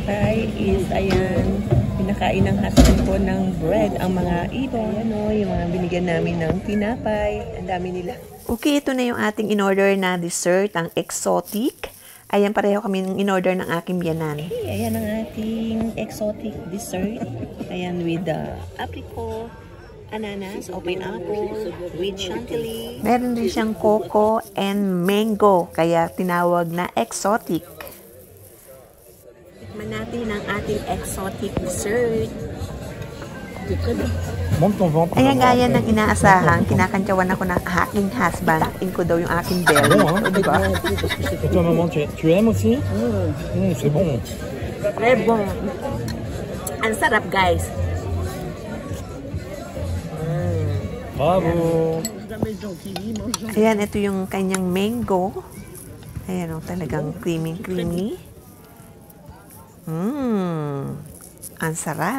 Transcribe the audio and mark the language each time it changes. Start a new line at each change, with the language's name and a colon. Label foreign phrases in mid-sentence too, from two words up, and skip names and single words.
English: Thai is,
Filipino: ayan, pinakain ng husband ko ng bread. Ang mga ibon, ano, yung mga binigyan namin ng tinapay. Ang dami nila. Okay, ito na yung ating in-order na dessert, ang exotic. Ayan, pareho kami in-order ng aking biyanan. Okay, ayan ang ating exotic dessert. Ayan, with apricot, ananas, open apple, with chantilly. Meron din siyang coco and mango, kaya tinawag na exotic. Tikman natin ang ating exotic dessert. Ayan, gaya ng inaasahan, kinakantyawan ako ng aking husband. Takin ko daw yung aking belly. O, diba?
French: Et toi, maman, tu aimes aussi? C'est bon. Très bon.
Filipino: Ang sarap, guys.
French: Bravo.
Filipino: Ayan, ito yung kanyang mango. Ayan o, talagang creamy. Ang sarap.